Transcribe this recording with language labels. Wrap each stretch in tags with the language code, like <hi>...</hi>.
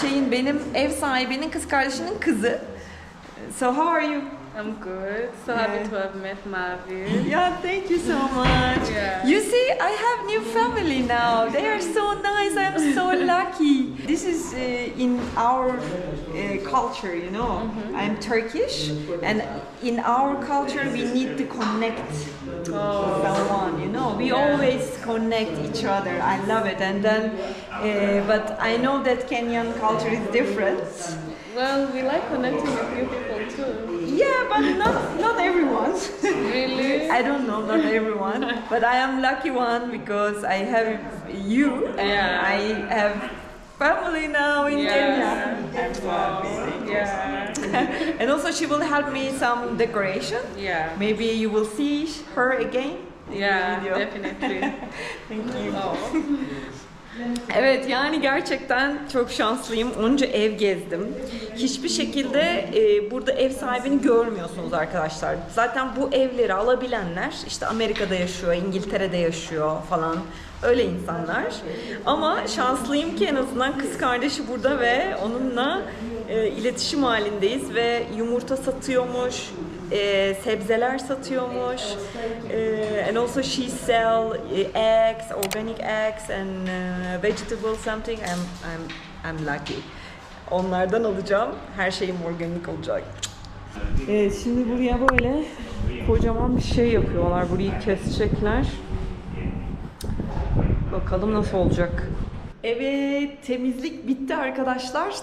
<tr>Benim ev sahibinin kız kardeşinin kızı.</tr> <en>So how are you? I'm good. So happy to have met Mavi. Yeah, thank you so much. Yeah. You see, I have new family now. They are so nice. I'm so lucky. This is in our culture, you know. I'm Turkish, and in our culture, we need to connect someone. You know, we always connect each other. I love it. And then, but I know that Kenyan culture is different. Well, we like connecting with new people too. Yeah, but not everyone. Really? I don't know, not everyone. But I am lucky one because I have you. Yeah. I have family now in Kenya. I'm so happy. Yeah. And also she will help me some decoration. Yeah. Maybe you will see her again. in the Yeah, video. definitely. Thank you. Oh.</en> <tr>Evet, yani gerçekten çok şanslıyım. Onca ev gezdim. Hiçbir şekilde burada ev sahibini görmüyorsunuz arkadaşlar. Zaten bu evleri alabilenler işte Amerika'da yaşıyor, İngiltere'de yaşıyor falan. Öyle insanlar. Ama şanslıyım ki en azından kız kardeşi burada ve onunla iletişim halindeyiz ve yumurta satıyormuş, sebzeler satıyormuş.</tr> <en>And also she sell eggs, organic eggs and vegetable something. I'm lucky.</en> <tr>Onlardan alacağım. Her şeyim organik olacak. Evet, şimdi buraya böyle kocaman bir şey yapıyorlar. Burayı kesecekler. Bakalım nasıl olacak. Evet, temizlik bitti arkadaşlar.</tr>